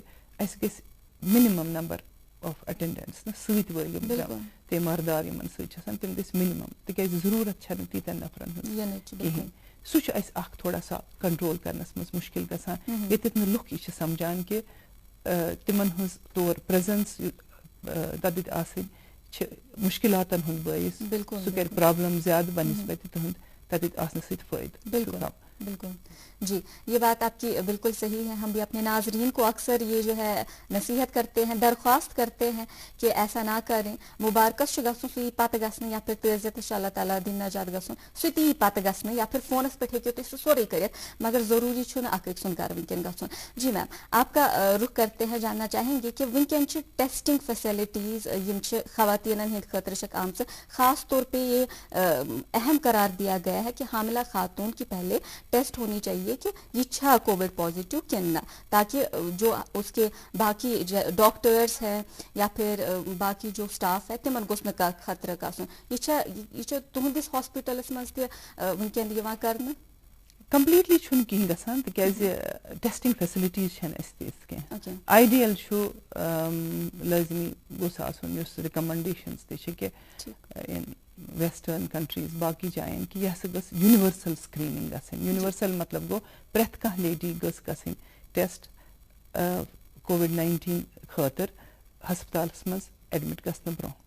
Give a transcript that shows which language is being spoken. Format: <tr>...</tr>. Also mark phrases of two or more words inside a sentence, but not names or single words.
<ks>اَسہِ گژھِ</ks> <en>minimum number of attendants</en> <ks>نہ سۭتۍ وٲلۍ یِم تیماردار یِمن سۭتۍ چھِ آسان تِم گژھِ مِنِمم تِکیازِ ضروٗرت چھنہٕ تیٖتٮ۪ن نفرن ہٕنٛز کِہینۍ سُہ چھُ اَسہِ اکھ</ks> <ur>تھوڑا سا</ur> <ks>کنٹرول کرنس منٛز مُشکِل گژھان ییٚتٮ۪تھ نہٕ لُکھ یہِ چھِ سمجھان کہِ تِمن ہٕنٛز تور پریزنس تتٮ۪تھ آسٕنۍ چھِ مُشکِلاتن ہُنٛد بٲعث سُہ کرِ پرابلم زیادٕ بنسبتہِ تُہنٛد تتٮ۪تھ آسنہٕ سۭتۍ فٲیدٕ</ks> <ur>بالکل جی یہ بات آپ کی بالکل صحیح ہے ہم بھی اپنے ناظرین کو اکثر یہ جو ہے نصیحت کرتے ہیں درخواست کرتے ہیں کہ ایسا نہ کریں</ur> <ks>مبارکس چھُ گژھُن سُہ یی پتہٕ گژھنہٕ یا پھر تعزیت چھُ اللہ تعالیٰ دِنۍ نجات گژھُن سُہ تہِ یی پتہٕ گژھنہٕ یا پھر فونس پٮ۪ٹھ ہیٚکِو تُہۍ سُہ سورُے کٔرِتھ مگر ضروٗری چھُنہٕ اکھ أکۍ سُنٛد گرٕ وٕنکٮ۪ن گژھُن</ks> <ur>جی میم آپ کا رخ کرتے ہیں جاننا چاہیں گے کہ</ur> <ks>وٕنکٮ۪ن چھِ</ks> <en>testing facilities</en> <ks>یِم چھِ خواتیٖنن ہٕنٛدِ خٲطرٕ چھکھ آمژٕ</ks> <ur>خاص طور پہ یہ اہم قرار دیا گیا ہے کہ حاملہ خاتون کی پہلے ٹیسٹ ہونی چاہیے کہ</ur> <ks>یہ چھا</ks> <en>covid positive</en> <ks>کِنہٕ نہ</ks> <ur>تاکہ جو اس کے باقی ڈاکٹرس ہے یا پھر باقی جو سٹاف ہے</ur> <ks>تمن گوٚژھ نہٕ کانٛہہ خطرٕ گژھُن یہ چھا تُہنٛدِس ہاسپِٹلس منٛز تہِ وٕنکٮ۪ن یِوان کرنہٕ کمپلیٖٹلی چھُنہٕ کِہینۍ گژھان تِکیازِ</ks> <en>testing facilities</en> <ks>چھنہٕ اَسہِ تِژھ کینٛہہ آیڈیل چھُ لٲزمی گوٚژھ آسُن یُس رِکمنڈیشنز تہِ چھِ کہِ</ks> <en>western countries</en> <ks>باقٕے جاین کہِ یہِ ہسا گٔژھ</ks> <en>universal screening</en> <ks>گژھٕنۍ یونیورسل مطلب گوٚو پرٛٮ۪تھ کانٛہہ لیڈی گٔژھ گژھٕنۍ ٹیسٹ کووِڈ-19 خٲطرٕ ہسپتالس منٛز ایڈمِٹ گژھنہٕ برونٛہہ</ks>